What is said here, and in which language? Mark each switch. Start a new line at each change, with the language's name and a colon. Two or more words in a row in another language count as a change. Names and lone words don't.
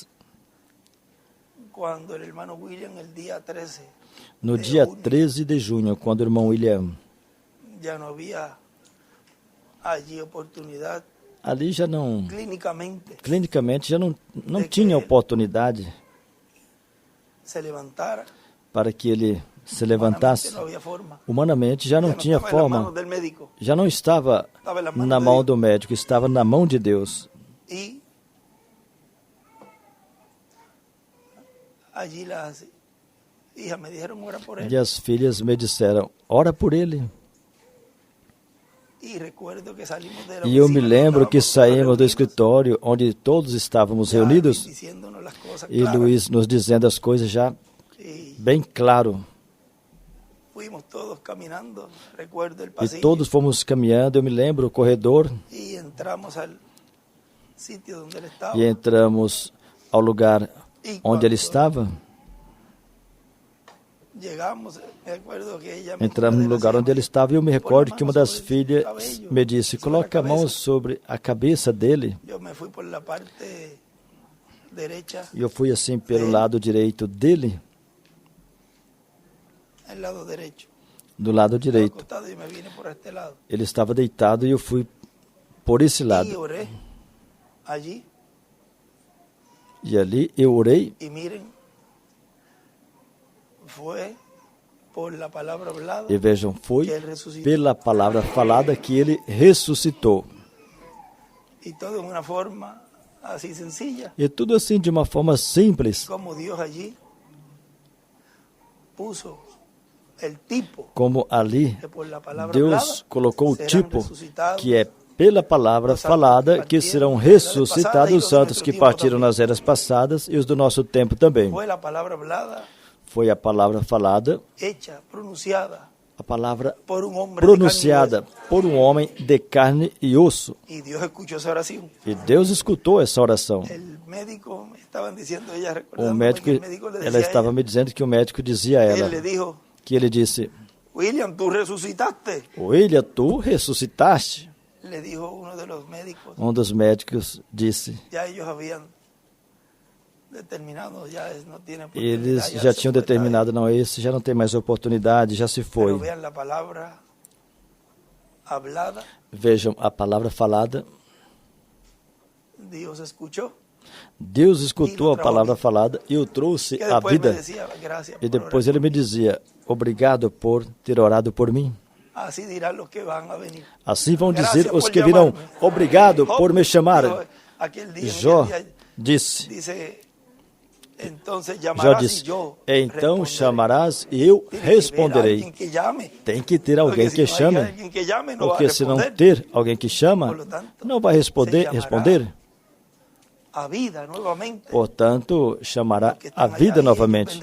Spanish: Cuando el hermano William, el día 13,
Portuguese: No dia 13 de junho, quando o irmão William,
Spanish: ya no había allí oportunidad
Portuguese: ali já não, clinicamente já não tinha oportunidade
Spanish: se levantara.
Portuguese: para que ele se
Spanish: Humanamente
Portuguese: levantasse.
Spanish: no había forma.
Portuguese: Humanamente já não
Spanish: Ya no
Portuguese: tinha
Spanish: estaba en las
Portuguese: forma,
Spanish: manos del médico,
Portuguese: já não estava
Spanish: estaba en las manos
Portuguese: na
Spanish: de
Portuguese: mão
Spanish: Dios.
Portuguese: do médico, estava na mão de Deus.
Spanish: Y allí las hijas me dijeron ora por él.
Portuguese: E as filhas me disseram, ora por ele.
Spanish: Y recuerdo que salimos de la
Portuguese: E eu me
Spanish: oficina,
Portuguese: lembro que
Spanish: estábamos
Portuguese: saímos do
Spanish: reunidos,
Portuguese: escritório, onde todos estávamos
Spanish: ya
Portuguese: reunidos,
Spanish: diciéndonos las cosas
Portuguese: e
Spanish: claras.
Portuguese: Luiz nos dizendo as coisas já
Spanish: Y
Portuguese: bem claro.
Spanish: fuimos todos caminando, recuerdo el
Portuguese: E
Spanish: pasillo,
Portuguese: todos fomos caminhando, eu me lembro, o corredor,
Spanish: y entramos al sitio donde él estaba.
Portuguese: e entramos ao lugar
Spanish: Y
Portuguese: onde ele
Spanish: cuando
Portuguese: estava.
Spanish: llegamos, me acuerdo que ella me
Portuguese: Entramos no
Spanish: dijo,
Portuguese: lugar onde ele estava e eu me recordo que uma das
Spanish: sobre
Portuguese: filhas o cabelo, me disse, sobre a coloca a mão cabeça. sobre a cabeça dele.
Spanish: Yo me fui por la parte derecha,
Portuguese: E eu fui assim pelo lado direito dele,
Spanish: el lado derecho.
Portuguese: do lado
Spanish: Estaba
Portuguese: direito.
Spanish: acostado y me vine por este lado.
Portuguese: Ele estava deitado e eu fui por esse
Spanish: Y
Portuguese: lado.
Spanish: oré allí,
Portuguese: E ali eu orei,
Spanish: y miren, fue por la palabra hablada
Portuguese: e vejam, foi
Spanish: que él resucitó.
Portuguese: pela palavra falada que ele ressuscitou.
Spanish: Y todo en una forma así sencilla,
Portuguese: E tudo assim de uma forma simples,
Spanish: como Dios allí puso el tipo
Portuguese: como ali
Spanish: que por la palabra
Portuguese: Deus
Spanish: hablada
Portuguese: colocou o
Spanish: serán
Portuguese: tipo
Spanish: resucitados
Portuguese: que é pela palavra falada que serão ressuscitados os santos que partiram nas eras passadas e os do nosso tempo também.
Spanish: Fue la palabra hablada,
Portuguese: Foi a palavra falada,
Spanish: hecha, pronunciada
Portuguese: a palavra
Spanish: por un hombre
Portuguese: pronunciada por um homem de carne e osso.
Spanish: de carne y hueso. Y Dios escuchó esa oración.
Portuguese: E Deus escutou essa oração.
Spanish: El médico me estaban diciendo, ella
Portuguese: O
Spanish: recordándome
Portuguese: médico,
Spanish: que el médico le
Portuguese: ela
Spanish: decía a
Portuguese: estava
Spanish: ella,
Portuguese: me dizendo que o médico dizia a
Spanish: él
Portuguese: ela,
Spanish: le dijo,
Portuguese: que ele disse,
Spanish: William, tú resucitaste.
Portuguese: William, tu ressuscitaste?
Spanish: Le dijo uno de los médicos,
Portuguese: Um dos médicos disse,
Spanish: ya ellos habían determinado, ya no tiene
Portuguese: eles
Spanish: oportunidad,
Portuguese: já
Spanish: se
Portuguese: tinham
Spanish: fue,
Portuguese: determinado, não, esse já não tem mais oportunidade, já se
Spanish: Pero
Portuguese: foi.
Spanish: vean la palabra hablada,
Portuguese: Vejam, a palavra falada,
Spanish: Dios escuchó.
Portuguese: Deus escutou a palavra falada e o trouxe
Spanish: Que
Portuguese: à
Spanish: después me
Portuguese: vida.
Spanish: decía, gracias
Portuguese: E
Spanish: por
Portuguese: depois
Spanish: orar
Portuguese: ele me
Spanish: por mí.
Portuguese: dizia, obrigado por ter orado por mim.
Spanish: Así dirán los que van a venir.
Portuguese: Assim vão Graças dizer os por que virão, chamarme. obrigado por me chamar.
Spanish: Dijo aquel día,
Portuguese: Jó
Spanish: aquel día,
Portuguese: disse,
Spanish: dice,
Portuguese: Já disse, então chamarás e eu responderei. Tem que ter alguém que chame, porque se não ter alguém que chama, não vai responder. Portanto, chamará a vida novamente.